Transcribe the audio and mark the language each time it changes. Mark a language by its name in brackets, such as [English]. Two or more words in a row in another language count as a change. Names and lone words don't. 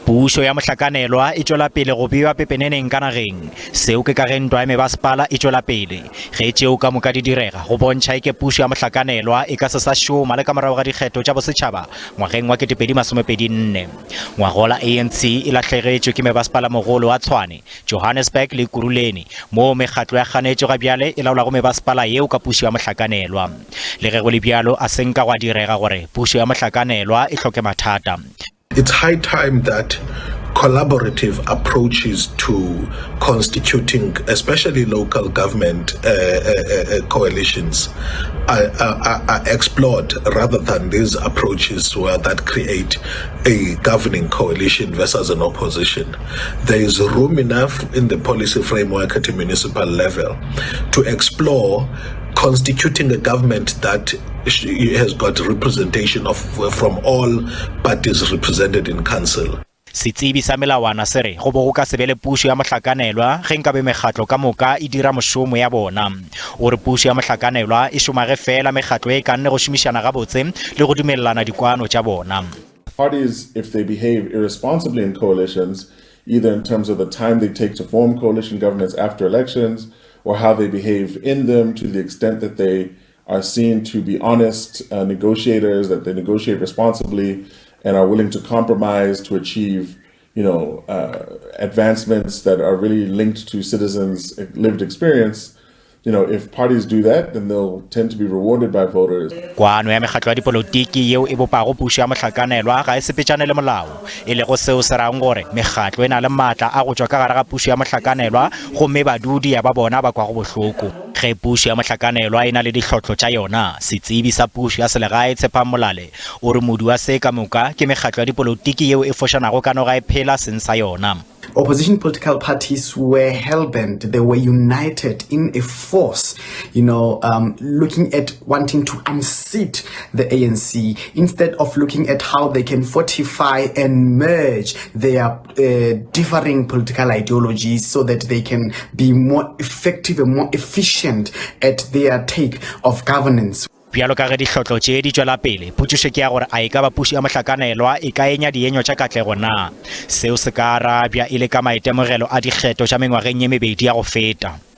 [Northern Sotho] Puso ya motlhakanelwa e tswela pele go bewa pepeneneng ka nageng seo ke ka ge ntwa ya mebasepala e tswela pele ge tseo ka moka di direga go bontšha ke puso ya motlhakanelwa e ka se sa šoma le ka morago ga dikgetho tša bosetšhaba ngwageng wa 2024. Ngwagola ANC e latlhegetšwe ke mebasepala mogolo wa Tshwane, Johannesburg le Kuruleni mo mekgatlo ya ganetšo ga bjale e laolago mebasepala yeo ka puso ya motlhakanelwa. Le ge go le bjalo a senka go direga gore puso ya motlhakanelwa e hloke mathata. [English] It's high time that collaborative approaches to constituting, especially local government coalitions, are explored rather than these approaches that create a governing coalition versus an opposition. There is room enough in the policy framework at a municipal level to explore constituting a government that has got representation from all parties represented in council. [Northern Sotho] Setsebi sa melawana se re go bo go ka sebele puso ya motlhakanelwa ge nka be mekgatlo ka moka e dira mošomo ya bona o re puso ya motlhakanelwa e šomage fela mekgatlo e ka nne go šomišana gabotse le go dumelelana dikwano tša bona. [English] Parties, if they behave irresponsibly in coalitions, either in terms of the time they take to form coalition governments after elections or how they behave in them, to the extent that they are seen to be honest negotiators, that they negotiate responsibly and are willing to compromise to achieve, advancements that are really linked to citizens' lived experience. If parties do that, then they'll tend to be rewarded by voters. [Northern Sotho] Kwano ya mekgatlo ya dipolotiki yeo e bopago puso ya motlhakanelwa ga e sepetšane le molao e le go seo se rang gore mekgatlo e na le maatla a go tswa ka gare ga puso ya motlhakanelwa gomme badudi ya ba bona ba kwa go bohloko. Ge puso ya motlhakanelwa e na le ditlhotlho tša yona, setsebi sa puso ya selegae Tshepang Molale o re modu wa se ka moka ke mekgatlo ya dipolotiki yeo e fošanago ka no ga e phela seng sa yona. [English] Opposition political parties were hell-bent. They were united in a force, looking at wanting to unseat the ANC instead of looking at how they can fortify and merge their differing political ideologies so that they can be more effective and more efficient at their take of governance. [Northern Sotho] Bjalo ka ge ditlhotlho tše di tšwela pele potšišo ke ya gore a e ka ba puso ya motlhakanelwa e ka enya dienyo tša katlego na seo se ka arabja e le ka maitemogelo a dikgetho tša mengwageng ye mebedi ya go feta.